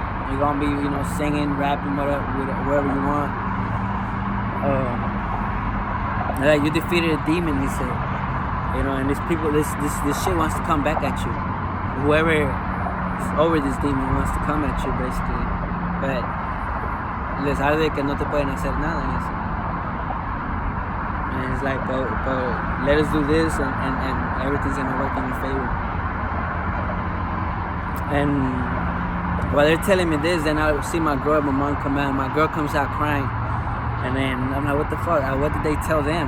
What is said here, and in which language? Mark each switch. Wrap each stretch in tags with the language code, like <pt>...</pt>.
<en>You're gonna be, singing, rapping, whatever you want. Like, you defeated a demon, he said. You know, and this shit wants to come back at you. Whoever is over this demon wants to come at you, basically. But</en> <es>les arde que no te pueden hacer nada.</es> <en>And it's like, but let us do this, and everything's gonna work in your favor. And while they're telling me this, then I see my girl, my mom come out. My girl comes out crying, and then I'm like, what the fuck? What did they tell them?</en>